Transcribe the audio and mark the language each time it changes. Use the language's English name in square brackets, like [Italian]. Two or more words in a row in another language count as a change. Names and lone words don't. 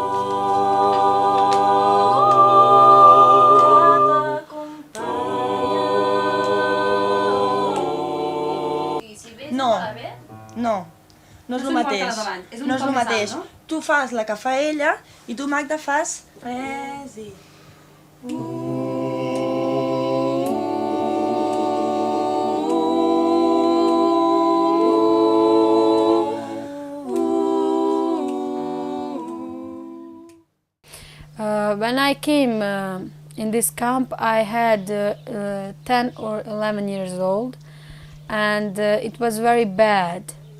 [Catalan] que t'acompanya. No, no és el mateix. No és el mateix. Tu fas la que fa ella i tu, Magda, fas res i... [English] When I came in this camp, I had 10 or 11 years old, and it was very bad.